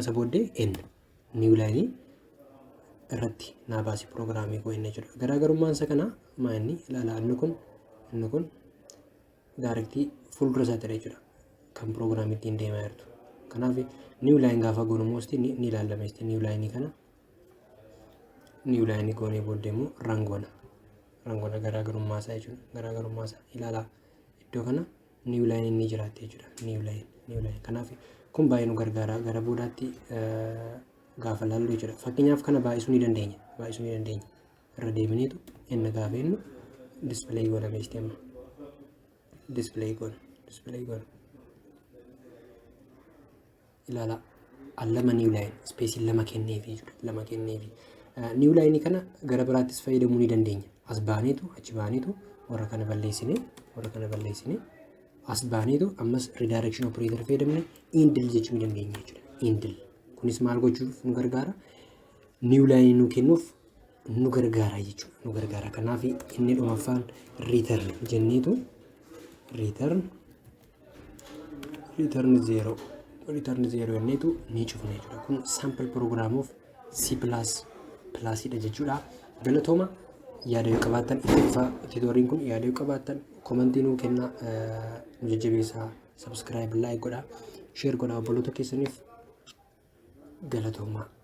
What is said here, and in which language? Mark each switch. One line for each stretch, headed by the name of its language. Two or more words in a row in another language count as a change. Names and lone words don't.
Oromo: Isa booddee n
English: new line
Oromo: irratti naa baasi programming koo inni jechuudha. Garaagarummaan isa kana maanni ilaala inni kun directly fuuldura isaa ta'e jechuudha. Kan programming ittiin deemaa jirtu. Kanaaf
English: new line
Oromo: gaafa goonu moosti ni ilaalame isti
English: new line
Oromo: kana
English: new line
Oromo: goonee booddee immoo run goona garaagarummaa isaa jechuudha. Garaagarummaa isaa ilaala iddoo kana
English: new line
Oromo: inni jiraate jechuudha.
English: New line
Oromo: kanaaf kun baay'ee nu gargaara gara boodaatti gaafa laallu jechuudha. Fakkeenyaaf kana baay'isuu ni dandeenya. Irra deebineetu inni gaafa inni display goona beekte amma display goona ilaala allama
English: new line
Oromo: space lama kenneefi jechuudha.
English: New line
Oromo: kana gara biraattis fayyadamuu ni dandeenya. As baaneetu achi baaneetu warra kana balleessine as baaneetu ammas
English: redirection operator
Oromo: fayyadamne indil jechuu dandeenya jechuudha. Indil kunis maal gochuuf nu gargaara?
English: New line
Oromo: nu kennuuf nu gargaara jechuudha. Nu gargaara. Kanaaf inni dhumaffaan return jenneetu return 0 jenneetu ni cufne jechuudha. Kun
English: sample program of C++
Oromo: dha jechuudha. Galatooma yaada yoo qabaattan itti dhufa tutoriin kun yaada yoo qabaattan commentii nuu kenna nu jajjabeessaa
English: subscribe like
Oromo: godha share godha obboloota keessaniif galatooma.